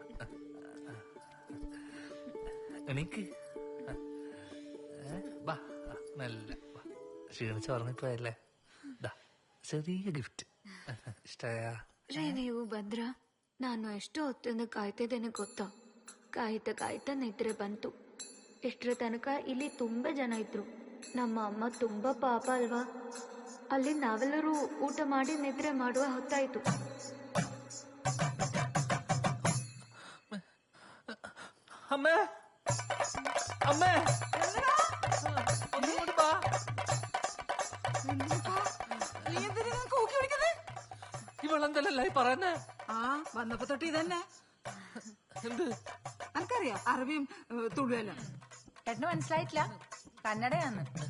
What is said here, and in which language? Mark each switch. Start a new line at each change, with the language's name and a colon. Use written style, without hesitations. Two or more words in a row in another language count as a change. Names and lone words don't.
Malayalam: എനിക്ക് ബാ, നല്ല ക്ഷീണിച്ച് ഉറങ്ങിപ്പോയല്ലേ. ചെറിയ ഗിഫ്റ്റ്.
Kannada: ಇಷ್ಟಯಾ? ರೀ ನೀವು ಭದ್ರ, ನಾನು ಎಷ್ಟು ಹೊತ್ತಿಂದ ಕಾಯ್ತಿದ್ದೇನೆ ಗೊತ್ತಾ? ಕಾಯ್ತಾ ನಿದ್ರೆ ಬಂತು. ಎಷ್ಟರ ತನಕ ಇಲ್ಲಿ ತುಂಬಾ ಜನ ಇದ್ರು. ನಮ್ಮ ಅಮ್ಮ ತುಂಬಾ ಪಾಪ ಅಲ್ವಾ? ಅಲ್ಲಿ ನಾವೆಲ್ಲರೂ ಊಟ ಮಾಡಿ ನಿದ್ರೆ ಮಾಡುವ ಹೊತ್ತಾಯ್ತು.
Malayalam: ಅಮ್ಮ അമ്മേ ഒന്നുകൂടി വാ. നീ എന്തിനാ കൂക്കി പിടിക്കുന്നത്? ഇവളെന്തല്ലേ പറയുന്നേ? ആ വന്നപ്പോ തൊട്ട് ഇതന്നെ. എന്ത്? എനിക്കറിയാം അറബിയും തുളുവെല്ലാം. ഏട്ടന് മനസ്സിലായിട്ടില്ല? കന്നഡയാന്ന്.